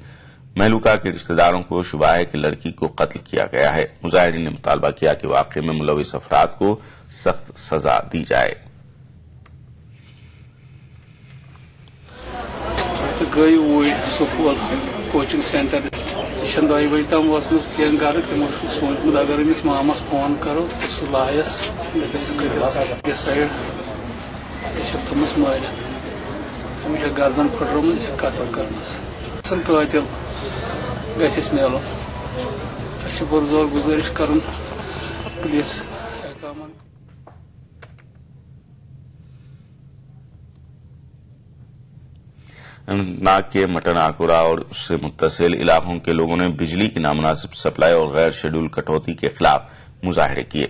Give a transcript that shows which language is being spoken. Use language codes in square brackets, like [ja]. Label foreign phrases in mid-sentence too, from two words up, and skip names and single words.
[ur] مہلوکہ کے رشتہ داروں کو شبہ ہے کہ لڑکی کو قتل کیا گیا ہے. مظاہرین نے مطالبہ کیا کہ واقعے میں ملوث افراد کو سخت سزا دی جائے. [ks] कोचिंग सेंटर दही बजे तम कह गर तमो सोचमुत अगर अमिस मामस फोन करो तो सह लायस साइड थमस मारित अमिस गर्दन फटरोमुत कतल करनस कातिल गस मिलुन पुरजोर गुजारिश कर पुलिस [ur] اننت ناگ کے مٹن آکورہ اور اس سے متصل علاقوں کے لوگوں نے بجلی کی نامناسب سپلائی اور غیر شیڈول کٹوتی کے خلاف مظاہرے کئے.